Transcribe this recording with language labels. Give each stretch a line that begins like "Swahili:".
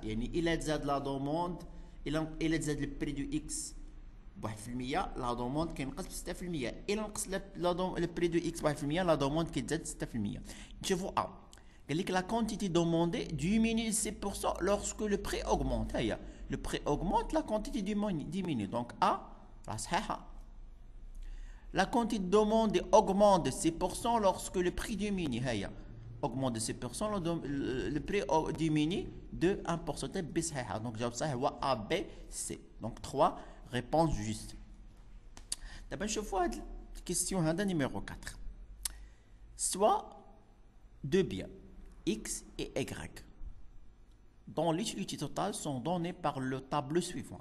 Arabic: يعني إلا تزاد لا دوموند، إلا تزاد البري دو إكس ب 1%، لا دوموند كينقص ب 6%. إلا نقص البري دو إكس ب 1%، لا دوموند كيتزاد 6%. نشوفوا قال لك
French: la quantité demandée diminue de 6% lorsque le prix augmente. هيا le prix augmente, la quantité diminue. Donc A, la صحيحة. La quantité demandée augmente de 6% lorsque le prix diminue. هيا augmente de 6%, le prix diminue de 1%. B صحيحة. Donc
Arabic: جواب صحيح هو
French: A, B, C. Donc 3 réponses justes.
Arabic: دابا نشوفوا هاد الكيستيون هذا نيميرو 4.
French: Soit deux biens x et y dont l'utilité totale sont données par le tableau suivant.